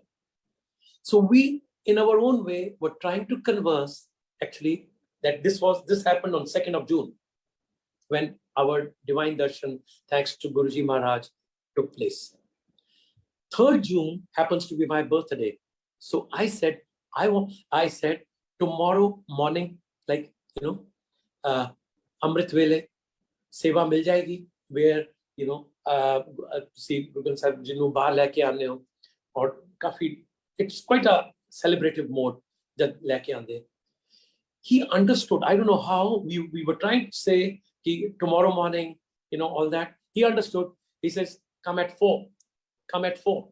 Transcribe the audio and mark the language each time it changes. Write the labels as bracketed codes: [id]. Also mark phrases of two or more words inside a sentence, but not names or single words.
[en] So we, in our own way, were trying to converse, actually, that this happened on 2nd of June, when our divine darshan, thanks to Guruji Maharaj, took place. 3rd June happens to be my birthday. So I said, tomorrow morning, like, [pa] ਅੰਮ੍ਰਿਤ ਵੇਲੇ, ਸੇਵਾ ਮਿਲ ਜਾਏਗੀ, [en] where, see, [pa] ਗੁਰੂ ਸਾਹਿਬ ਜਿਨੂੰ ਬਾਹਰ ਲੈ ਕੇ ਆਣੇ ਹੋ, ਔਰ ਕਾਫ਼ੀ, [en] it's quite a celebrative mode that [pa] ਲੈ ਕੇ ਆਂਦੇ. [en] He understood. I don't know how we were trying to say tomorrow morning, all that. He understood. He says, come at 4. Come at 4.